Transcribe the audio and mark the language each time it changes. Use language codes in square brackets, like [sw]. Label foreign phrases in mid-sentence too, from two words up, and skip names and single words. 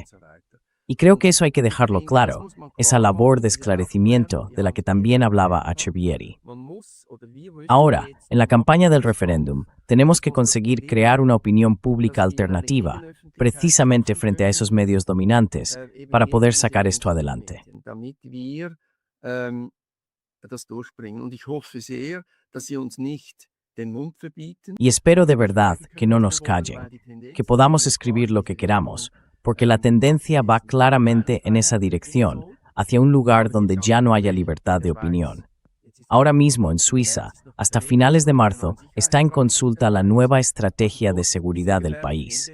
[es] Y creo que eso hay que dejarlo claro, esa labor de esclarecimiento de la que también hablaba H. Beardy. Ahora, en la campaña del referéndum, tenemos que conseguir crear una opinión pública alternativa, precisamente frente a esos medios dominantes, para poder sacar esto adelante. [de] damit wir das durchbringen. Und ich hoffe sehr, dass Sie uns nicht den Mund verbieten. [es] Y espero de verdad que no nos callen, que podamos escribir lo que queramos, porque la tendencia va claramente en esa dirección, hacia un lugar donde ya no haya libertad de opinión. Ahora mismo en Suiza, hasta finales de marzo, está en consulta la nueva estrategia de seguridad del país.